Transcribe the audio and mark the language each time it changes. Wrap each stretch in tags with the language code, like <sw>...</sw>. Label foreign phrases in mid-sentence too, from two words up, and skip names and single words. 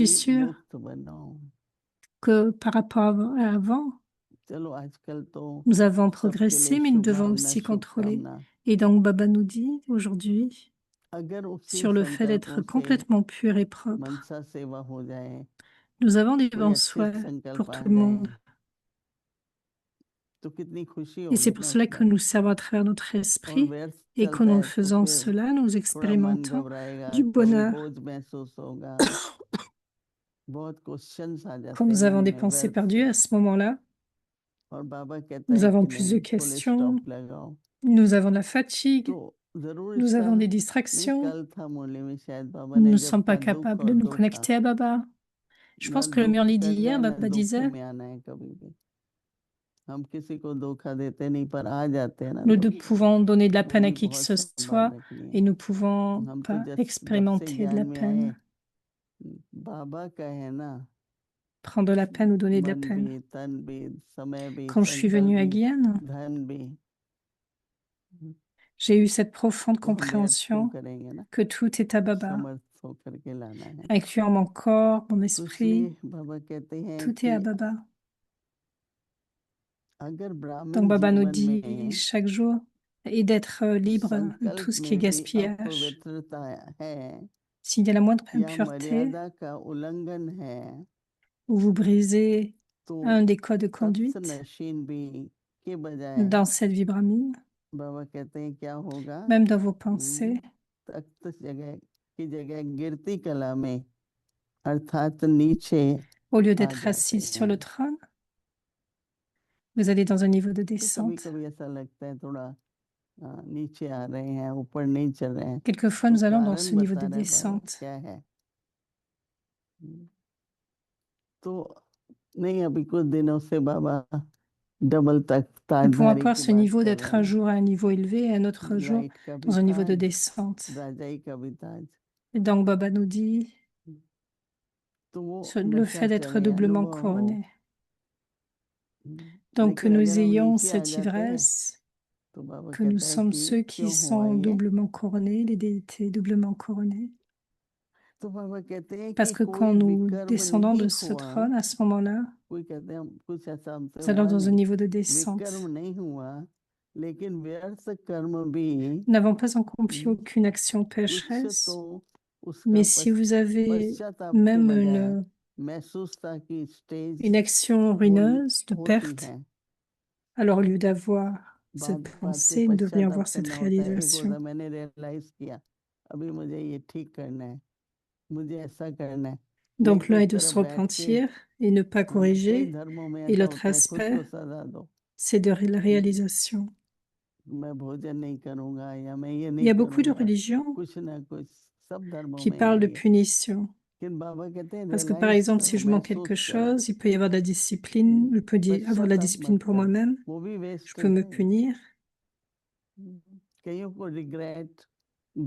<hi>भी</hi> <fr>sûre</fr> <hi>मुक्त बनो।</hi> <fr>que par rapport à avant,</fr> <hi>चलो आजकल तो</hi> <fr>nous avons</fr> <hi>सबके लिए</hi> <fr>progressé, mais nous devons</fr> <hi>शुभकामना</hi> <fr>aussi contrôler.</fr> <hi>शुभकामना।</hi> <fr>Et donc, Baba nous dit aujourd'hui</fr> <hi>अगर उसी</hi> <fr>sur le fait d'être</fr> <hi>संकल्पों से</hi> <fr>complètement pur et propre.</fr> <hi>मनसा सेवा हो जाए,</hi> <fr>Nous avons des</fr> <hi>कोई</hi> <fr>bons</fr> <hi>अच्छे</hi> <fr>souhaits</fr> <hi>संकल्प</hi> <fr>pour</fr> <hi>आ</hi> <fr>tout le monde.</fr> <hi>जाए तो कितनी खुशी</hi> <fr>Et c'est</fr> <hi>होगी</hi> <fr>pour</fr> <hi>ना</hi> <fr>cela</fr> <hi>उस</hi> <fr>que</fr> <hi>बात</hi> <fr>nous</fr> <hi>में।</hi> <fr>servons à travers notre</fr> <hi>और</hi> <fr>esprit.</fr> <hi>व्यर्थ</hi> <fr>Et qu'en</fr> <hi>चलता</hi> <fr>nous</fr> <hi>है तो</hi> <fr>faisant</fr> <hi>फिर</hi> <fr>cela, nous</fr> <hi>थोड़ा मन</hi> <fr>expérimentons</fr> <hi>घबराएगा,</hi> <fr>du</fr> <hi>कभी</hi> <fr>bonheur.</fr> <hi>बोझ महसूस होगा, बहुत क्वेश्चंस आ</hi> <fr>Quand</fr> <hi>जाते</hi> <fr>nous</fr> <hi>हैं</hi> <fr>avons</fr> <hi>मन</hi> <fr>des</fr> <hi>में</hi> <fr>pensées</fr> <hi>व्यर्थ</hi> <fr>perdues,</fr> <hi>से।</hi> <fr>à ce moment-là,</fr> <hi>और बाबा कहता</hi> <fr>nous</fr> <hi>है</hi> <fr>avons</fr> <hi>कि</hi> <fr>plus de</fr> <hi>नहीं, फुल</hi> <fr>questions,</fr> <hi>स्टॉप लगाओ।</hi> <fr>nous avons de la fatigue,</fr> <hi>तो जरूर</hi> <fr>nous</fr> <hi>इसका</hi> <fr>avons des</fr> <hi>नहीं,</hi> <fr>distractions,</fr> <hi>कल था मुरली में शायद बाबा</hi> <fr>nous</fr> <hi>ने</hi> <fr>ne</fr> <hi>जब</hi> <fr>sommes pas</fr> <hi>कहा दुख</hi> <fr>capables</fr> <hi>और</hi> <fr>de nous</fr> <hi>धोखा,</hi> <fr>connecter à Baba. Je</fr> <hi>ना</hi> <fr>pense que le</fr> <hi>दुख</hi> <fr>Murli</fr> <hi>करना</hi> <fr>d'hier,</fr> <hi>है ना</hi> <fr>Baba</fr> <hi>धोखे</hi> <fr>disait,</fr> <hi>में आना है कभी भी। हम किसी को धोखा देते नहीं, पर आ जाते हैं ना</hi> <fr>nous</fr> <hi>तो</hi> <fr>pouvons donner de la</fr> <hi>वो</hi> <fr>peine à</fr> <hi>भी</hi> <fr>qui que</fr> <hi>बहुत</hi> <fr>ce</fr> <hi>संभाल</hi> <fr>soit</fr> <hi>रखनी</hi> <fr>et</fr> <hi>है।</hi> <fr>nous pouvons</fr> <hi>हम तो</hi> <fr>pas</fr> <hi>जब से</hi> <fr>expérimenter de</fr> <hi>ज्ञान</hi> <fr>la</fr> <hi>में आए,</hi> <fr>peine.</fr> <hi>बाबा का है ना,</hi> <fr>Prendre de la peine ou donner de la</fr> <hi>मन</hi> <fr>peine.</fr> <hi>भी, तन भी, समय भी,</hi> <fr>Quand je suis</fr> <hi>संकल्प</hi> <fr>venue à</fr> <hi>भी,</hi> <fr>Guyane,</fr> <hi>धन भी,</hi> <fr>j'ai eu cette profonde</fr> <hi>तो हम व्यर्थ क्यों</hi> <fr>compréhension</fr> <hi>करेंगे ना,</hi> <fr>que tout est à Baba,</fr> <hi>समर्थ होकर के लाना है।</hi> <fr>incluant mon corps, mon</fr> <hi>तो</hi> <fr>esprit,</fr> <hi>इसलिए बाबा कहते हैं</hi> <fr>tout est à</fr> <hi>कि</hi> <fr>Baba.</fr> <hi>अगर</hi> <fr>Donc</fr> <hi>ब्राह्मण</hi> <fr>Baba nous</fr> <hi>जीवन</hi> <fr>dit</fr> <hi>में</hi> <fr>chaque jour et d'être libre de tout</fr> <hi>संकल्प</hi> <fr>ce qui est</fr> <hi>में भी</hi> <fr>gaspillage.</fr> <hi>अपवित्रता है</hi> <fr>S'il y a la moindre</fr> <hi>या</hi> <fr>impureté</fr> <hi>मर्यादा का उल्लंघन है,</hi> <fr>ou vous brisez</fr> <hi>तो</hi> <fr>un des codes de conduite</fr> <hi>तत्सनशीन भी के बजाय</hi> <fr>dans cette vibramine,</fr> <hi>बाबा कहते हैं क्या होगा,</hi> <fr>même dans vos pensées,</fr> <hi>तख्त जगह की जगह गिरती कला में, अर्थात नीचे</hi> <fr>au lieu</fr> <hi>आ</hi> <fr>d'être</fr> <hi>जाते</hi> <fr>assis sur</fr> <hi>हैं।</hi> <fr>le trône, vous allez dans un niveau de</fr> <hi>तो कभी</hi> <fr>descente.</fr> <hi>कभी ऐसा लगता है थोड़ा नीचे आ रहे हैं, ऊपर नहीं चल रहे हैं,</hi> <fr>Quelquefois,</fr> <hi>तो</hi> <fr>nous allons dans</fr> <hi>कारण</hi> <fr>ce niveau</fr> <hi>बता</hi> <fr>de</fr> <hi>रहे हैं बाबा</hi> <fr>descente.</fr> <hi>क्या है। तो नहीं, अभी कुछ दिनों से बाबा डबल तक</hi> <fr>Nous pouvons</fr> <hi>ताजधारी</hi> <fr>avoir</fr> <hi>की</hi> <fr>ce</fr> <hi>बात</hi> <fr>niveau</fr> <hi>कर</hi> <fr>d'être</fr> <hi>रहे</hi> <fr>un</fr> <hi>हैं,</hi> <fr>jour à un niveau élevé et un autre jour</fr> <hi>लाइट का भी</hi> <fr>dans un niveau de</fr> <hi>ताज,</hi> <fr>descente.</fr> <hi>राजाई का भी ताज,</hi> <fr>Et donc Baba nous dit</fr> <hi>तो वो</hi> <fr>le</fr> <hi>नशा</hi> <fr>fait d'être</fr> <hi>चढ़े,</hi> <fr>doublement</fr> <hi>अनुभव हो।</hi> <fr>couronné. Donc que</fr> <hi>लेकिन</hi> <fr>nous</fr> <hi>अगर हम</hi> <fr>ayons</fr> <hi>नीचे आ</hi> <fr>cette</fr> <hi>जाते हैं</hi> <fr>ivresse,</fr> <hi>तो बाबा</hi> <fr>que nous</fr> <hi>कहता है</hi> <fr>sommes</fr> <hi>कि</hi> <fr>ceux qui</fr> <hi>क्यों हुआ</hi> <fr>sont</fr> <hi>ये,</hi> <fr>doublement couronnés, les déités doublement couronnés.</fr> <hi>तो बाबा कहते हैं</hi> <fr>Parce</fr> <hi>कि</hi> <fr>que quand</fr> <hi>कोई</hi> <fr>nous</fr> <hi>विकर्म</hi> <fr>descendons</fr> <hi>नहीं</hi> <fr>de ce</fr> <hi>हुआ,</hi> <fr>trône, à ce moment-là,</fr> <hi>कोई कहते हैं कुछ ऐसा हमसे</hi> <fr>nous allons</fr> <hi>हुआ</hi> <fr>dans un</fr> <hi>नहीं,</hi> <fr>niveau de descente.</fr> <hi>विकर्म नहीं हुआ, लेकिन व्यर्थ कर्म भी</hi> <fr>Nous n'avons pas accompli aucune action</fr> <hi>कुछ</hi> <fr>pécheresse,</fr> <hi>तो उसका</hi> <fr>mais si vous avez</fr> <hi>पश्चाताप के</hi> <fr>même</fr> <hi>बजाय महसूसता की स्टेज</hi> <fr>une action ruineuse de</fr> <hi>होती</hi> <fr>perte,</fr> <hi>है,</hi> <fr>Alors, au lieu d'avoir</fr> <hi>बात</hi> <fr>cette</fr> <hi>बात पे</hi> <fr>pensée, nous devrions</fr> <hi>पश्चाताप</hi> <fr>avoir cette</fr> <hi>करना होता है। एक</hi> <fr>réalisation.</fr> <hi>होता मैंने रियलाइज किया अभी मुझे ये ठीक करना है, मुझे ऐसा करना है। नहीं</hi> <fr>Donc,</fr> <hi>तो</hi> <fr>l'un est</fr> <hi>इस</hi> <fr>de</fr> <hi>तरह</hi> <fr>se</fr> <hi>बैठ के</hi> <fr>repentir et ne pas</fr> <hi>कई</hi> <fr>corriger.</fr> <hi>धर्मों में</hi> <fr>Et</fr> <hi>ऐसा</hi> <fr>l'autre</fr> <hi>होता है खुद</hi> <fr>aspect,</fr> <hi>को सजा दो,</hi> <fr>c'est de la réalisation.</fr> <hi>मैं भोजन नहीं करूंगा या मैं ये</hi> <fr>Il y</fr> <hi>नहीं</hi> <fr>a beaucoup de</fr> <hi>करूंगा,</hi> <fr>religions</fr> <hi>कुछ ना कुछ सब धर्मों</hi> <fr>qui</fr> <hi>में</hi> <fr>parlent de</fr> <hi>यही है।</hi> <fr>punition.</fr> <hi>लेकिन बाबा कहते हैं</hi> <fr>Parce que, par</fr> <hi>रियलाइज</hi> <fr>exemple, si</fr> <hi>करो,</hi> <fr>je manque quelque</fr> <hi>महसूस करो।</hi> <fr>chose, il peut y avoir de la discipline, je peux avoir de la</fr> <hi>पश्चाताप</hi> <fr>discipline</fr> <hi>मत</hi> <fr>pour</fr> <hi>करो,</hi> <fr>moi-même,</fr> <hi>वो भी</hi> <fr>je</fr> <hi>वेस्ट</hi> <fr>peux me</fr> <hi>है।</hi> <fr>punir.</fr> <hi>कईयों को रिग्रेट</hi> <fr>Mais</fr>